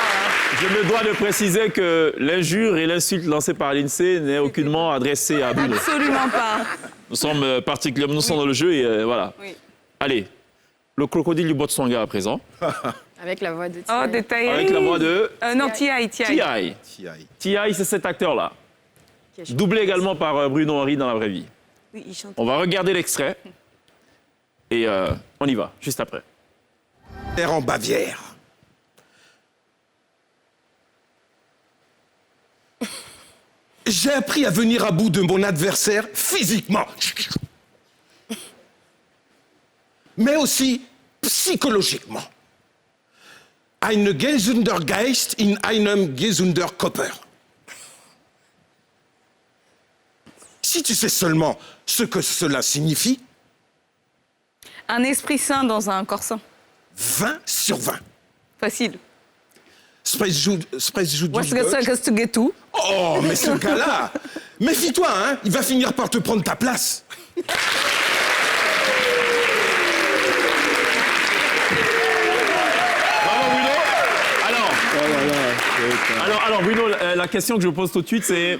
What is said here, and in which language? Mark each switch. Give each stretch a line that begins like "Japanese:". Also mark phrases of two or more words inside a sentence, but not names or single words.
French: Je me dois de préciser que l'injure et l'insulte lancée par l'INSEE n'est aucunement adressée à Bruno. Absolument pas. Nous sommes particulièrement, nous sommes dans le jeu et voilà. Oui. Allez, le crocodile du Botswana à présent. Avec la voix de Oh, détaillé. Avec la voix de Non, T.I. T.I. T.I., c'est cet acteur-là. Doublé également par Bruno Henry dans la vraie vie. Oui, il chante. On va regarder l'extrait et on y va, juste après. En Bavière. J'ai appris à venir à bout de mon adversaire physiquement. Mais aussi psychologiquement.
German: Ein gesunder Geist in einem gesunder Körper.
French: Si tu sais seulement ce que cela signifie, Un esprit sain dans un corps sain. 20 sur 20. Facile.
English: What's to get to?
French: Oh, mais ce gars-là, méfie-toi, hein, il va finir par te prendre ta place. Bravo Bruno. Alors Bruno, la question que je pose tout de suite, c'est...